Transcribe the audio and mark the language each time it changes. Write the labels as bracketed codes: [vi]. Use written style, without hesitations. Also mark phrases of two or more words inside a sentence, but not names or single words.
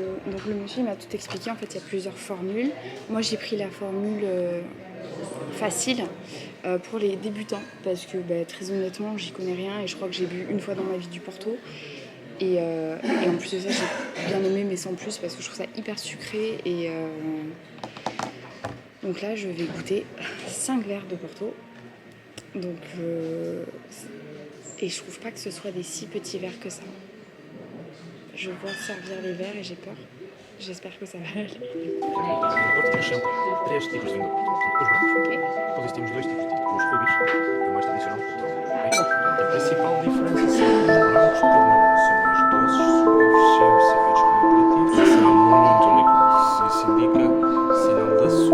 [fr] Donc le monsieur m'a tout expliqué. En fait il y a plusieurs formules. Moi j'ai pris la formule facile pour les débutants parce que très honnêtement j'y connais rien et je crois que j'ai bu une fois dans ma vie du Porto et en plus de ça j'ai bien aimé mais sans plus parce que je trouve ça hyper sucré et donc là je vais goûter 5 verres de Porto donc et je trouve pas que ce soit des si petits verres que ça. Je vois servir les verres et j'ai peur. J'espère que ça va aller. [pt] Agora temos sempre 3 tipos de vinho do Porto. Os brancos, depois temos 2 tipos de tinto, os rubis, que é o mais tradicional. Portanto, a principal diferença são os brancos, por norma, são mais doces, suaves, sempre servidos como aperitivos. Será muito líquido, isso indica sinal de